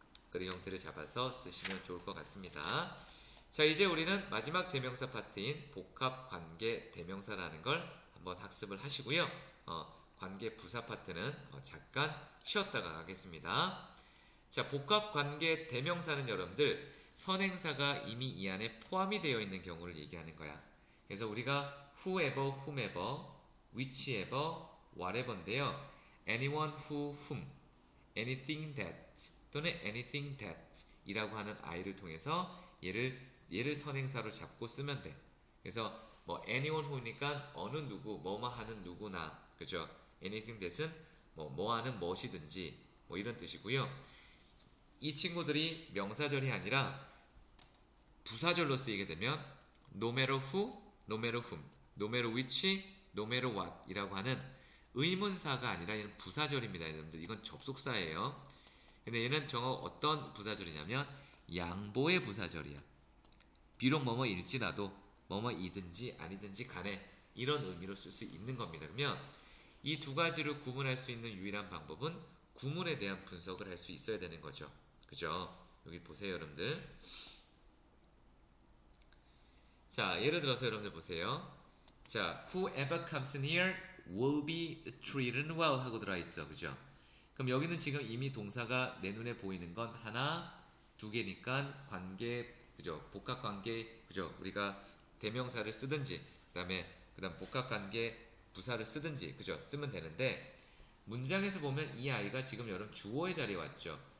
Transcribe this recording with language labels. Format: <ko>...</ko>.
<ko>그런 형태를 잡아서 쓰시면 좋을 것 같습니다. 자, 이제 우리는 마지막 대명사 파트인 복합 관계 대명사라는 걸 한번 학습을 하시고요. 관계 부사 파트는 잠깐 쉬었다가 가겠습니다. 자, 복합 관계 대명사는 여러분들 선행사가 이미 이 안에 포함이 되어 있는 경우를 얘기하는 거야. 그래서 우리가 whoever, whomever, whichever, whatever인데요. anyone who, whom, anything that 또는 anything that 이라고 하는 아이를 통해서 얘를 선행사로 잡고 쓰면 돼. 그래서 뭐 anyone who니까 어느 누구, 뭐뭐 하는 누구나, 그죠? anything that은 뭐 하는 무엇이든지 뭐 이런 뜻이고요. 이 친구들이 명사절이 아니라 부사절로 쓰이게 되면 no matter who, no matter whom, no matter which, no matter what 이라고 하는 의문사가 아니라 얘는 부사절입니다. 여러분들 이건 접속사예요. 근데 얘는 어떤 부사절이냐면 양보의 부사절이야. 비록 뭐뭐일지라도 뭐뭐이든지 아니든지 간에 이런 의미로 쓸 수 있는 겁니다. 그러면 이 두 가지를 구분할 수 있는 유일한 방법은 구문에 대한 분석을 할 수 있어야 되는 거죠. 그죠? 여기 보세요, 여러분들. 자, 예를 들어서 여러분들 보세요.</ko> <en>자, whoever comes here will be treated well</en> <ko>하고 들어있죠. 그죠? 그럼 여기는 지금 이미 동사가 내 눈에 보이는 건 하나, 두 개니까 관계, 그죠? 복합관계, 그죠? 우리가 대명사를 쓰든지, 그다음 복합관계 부사를 쓰든지, 그죠? 쓰면 되는데, 문장에서 보면 이 아이가 지금 여러분 주어의 자리에 왔죠.</ko>